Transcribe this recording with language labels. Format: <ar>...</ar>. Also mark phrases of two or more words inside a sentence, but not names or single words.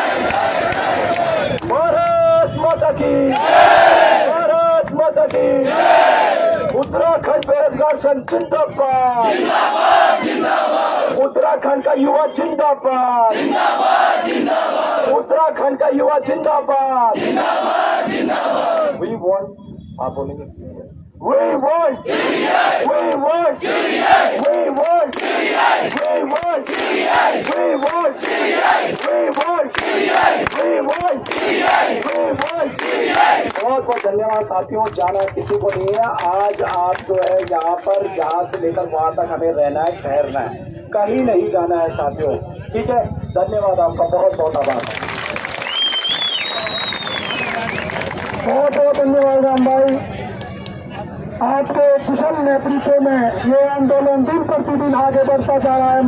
<hi>भारत माता की, भारत माता की। उत्तराखंड बेरोजगार संघ जिंदाबाद, उत्तराखंड का युवा जिंदाबाद, उत्तराखंड का युवा जिंदाबाद।</hi> <en>We want,</en> <hi>आप बोलेंगे</hi> <en>we want, we want, we want, we want, we want, we want, we want, we want।</en> <hi>बहुत बहुत धन्यवाद साथियों, जाना किसी को नहीं है। आज आप जो है यहाँ पर, यहाँ से लेकर वहां तक हमें रहना है, ठहरना है, कहीं नहीं जाना है साथियों। ठीक है, धन्यवाद आपका, बहुत बहुत आभार। बहुत बहुत धन्यवाद राम भाई, आपके कुशल नेतृत्व में ये आंदोलन दिन प्रतिदिन आगे बढ़ता जा रहा है।</hi>